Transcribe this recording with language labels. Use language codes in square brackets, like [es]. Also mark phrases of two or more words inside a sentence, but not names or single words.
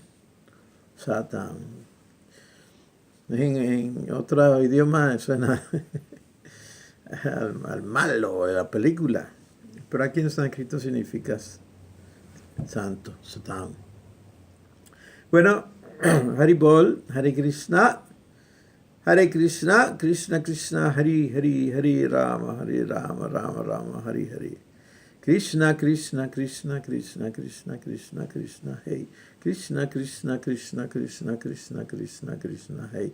[es] Satán. En otro idioma suena al malo de la película. Pero aquí en sánscrito significa santo, Satán. Bueno, [sa] Haribol, Hare Krishna, Krishna Krishna, Hare Rama, Rama Rama, Hare Hare. Krishna Krishna Krishna Krishna Krishna Krishna Krishna Hey. Krishna Krishna Krishna Krishna Krishna Krishna Krishna Hey.